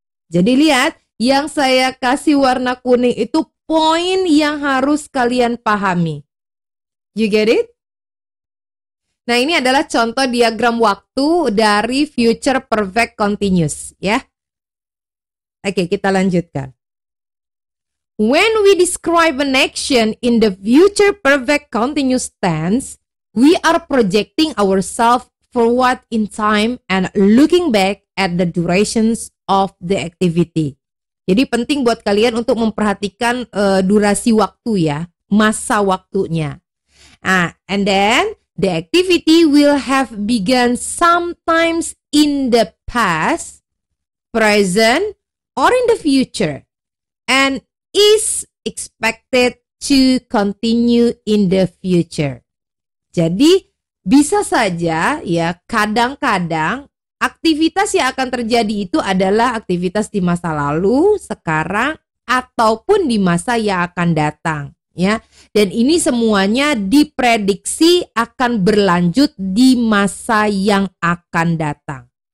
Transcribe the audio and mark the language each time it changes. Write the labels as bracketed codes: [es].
[id] Jadi lihat, yang saya kasih warna kuning itu poin yang harus kalian pahami. You get it? Nah, ini adalah contoh diagram waktu dari future perfect continuous, ya. Oke, kita lanjutkan. [en] When we describe an action in the future perfect continuous tense, we are projecting ourselves forward in time and looking back at the durations of the activity. [id] Jadi penting buat kalian untuk memperhatikan durasi waktu ya, masa waktunya. [en] And then the activity will have begun sometimes in the past, present, or in the future, and is expected to continue in the future. [id] Jadi bisa saja ya, kadang-kadang aktivitas yang akan terjadi itu adalah aktivitas di masa lalu, sekarang, ataupun di masa yang akan datang. Ya, dan ini semuanya diprediksi akan berlanjut di masa yang akan datang.